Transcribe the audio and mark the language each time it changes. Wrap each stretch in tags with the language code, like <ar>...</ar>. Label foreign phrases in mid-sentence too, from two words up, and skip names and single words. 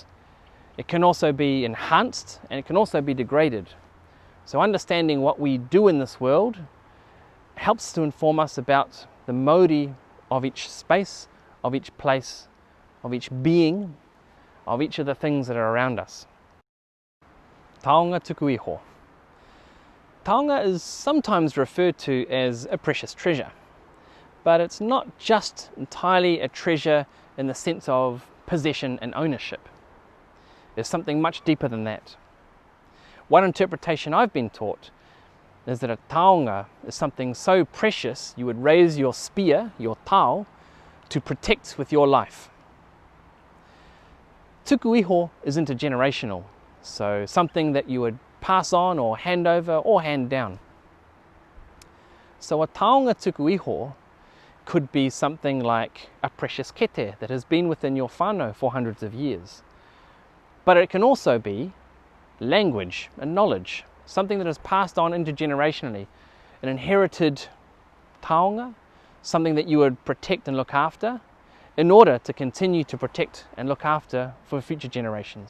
<en>It can also be enhanced and it can also be degraded. So understanding what we do in this world helps to inform us about the Mauri of each space, of each place, of each being, of each of the things that are around us.</en> <mi>Taonga tuku iho.</mi> <en>Taonga is sometimes referred to as a precious treasure, but it's not just entirely a treasure in the sense of possession and ownership. There's something much deeper than that. One interpretation I've been taught is that a taonga is something so precious you would raise your spear, your tau, to protect with your life.</en> <mi>Tuku iho</mi> <en>is intergenerational, so something that you would pass on or hand over or hand down. So a</en> <mi>taonga tuku iho</mi> <en>could be something like a precious kete that has been within your whānau for hundreds of years. But it can also be language and knowledge, something that is passed on intergenerationally, an inherited taonga, something that you would protect and look after in order to continue to protect and look after for future generations.</en>